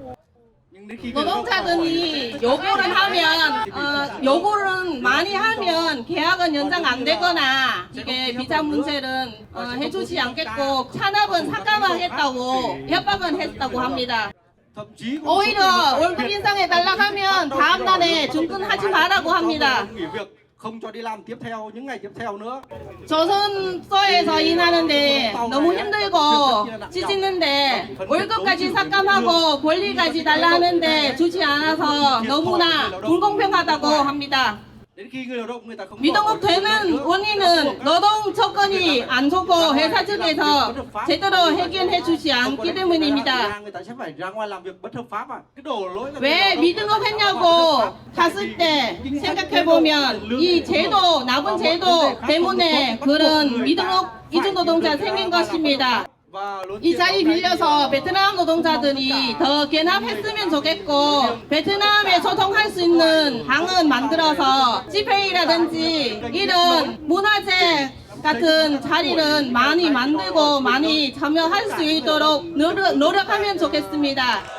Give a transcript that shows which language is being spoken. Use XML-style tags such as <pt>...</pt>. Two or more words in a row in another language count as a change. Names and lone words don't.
<ko>노동자들이 요구를 많이 하면 계약은 연장 안 되거나 이게 비자 문제는 해주지 않겠고 산업은 삭감하겠다고 협박은 했다고 합니다. 오히려 월급 인상해 달라고 하면 다음 날에 중근하지 말라고 합니다.</ko> <vi>không cho đi làm tiếp theo những ngày tiếp theo nữa.</vi> <ko>조선소에서 일하는데 너무 힘들고 지치는데 월급까지 삭감하고 권리까지 달라 하는데 주지 않아서 너무나 불공평하다고 합니다.</ko> <vi>Đến khi người lao động người ta không</vi> <ko>미등록되는 원인은 노동 조건이 안 좋고 회사 측에서 제대로 해결해 주지 않기 때문입니다.</ko> <vi>người ta sẽ phải ra ngoài làm việc bất hợp pháp à? Cái đổ lỗi là</vi> <ko>왜 미등록했냐고 갔을 때 생각해 보면 이 제도 나쁜 제도 때문에 그런 미등록 이주 노동자 생긴 것입니다. 이 자리 빌려서 베트남 노동자들이 더 견합했으면 좋겠고 베트남에 소통할 수 있는 방은 만들어서 집회라든지 이런 문화재 같은 자리는 많이 만들고 많이 참여할 수 있도록 노력하면 좋겠습니다.</ko>